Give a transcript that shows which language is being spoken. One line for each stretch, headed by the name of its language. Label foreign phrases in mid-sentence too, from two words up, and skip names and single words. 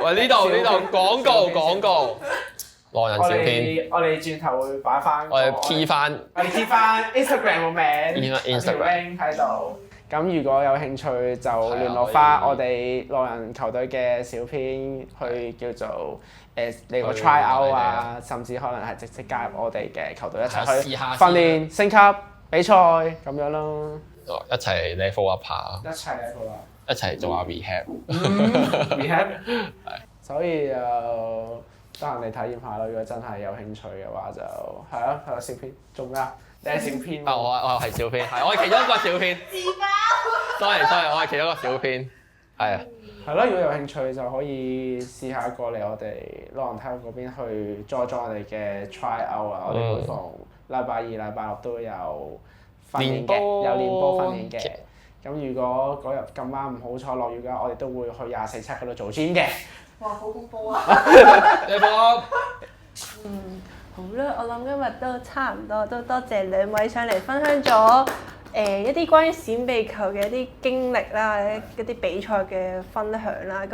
Cantonese: 喂，呢度廣告。浪人小編。我哋轉頭會擺翻。我哋 key 翻 Instagram 個名。Instagram 喺度。咁如果有興趣就聯絡翻我哋浪人球隊嘅小編去叫做嚟個
English: try out
Cantonese: 啊，甚至可能係直接加入我哋嘅球隊一齊去訓練、升級、比賽咁樣咯。一齊
English: level up
Cantonese: 下。一齊
English: level up。
Cantonese: 一齊做下 rehab。 rehab。所以得閒嚟體驗下咯，如果真係有興趣嘅話就係咯，係個小編做咩啊？你係小編啊！我係小編，係我係其中一個小編。自爆。 sorry，我係其中一個小編，係啊。係咯，如果有興趣就可以試下過嚟我哋浪人體育嗰邊去 join 我哋嘅
English: try out
Cantonese: 啊！我哋每逢禮拜二、禮拜六都有訓練嘅，有練波訓練嘅。咁如果嗰日咁啱唔好彩落雨嘅話，我哋都會去24/7嗰度做 gym 嘅。哇！好恐怖啊！你波。好啦，我諗今日都差唔多，都多謝兩位上嚟分享咗一啲關於閃避球嘅一啲經歷啦，一啲比賽嘅分享啦。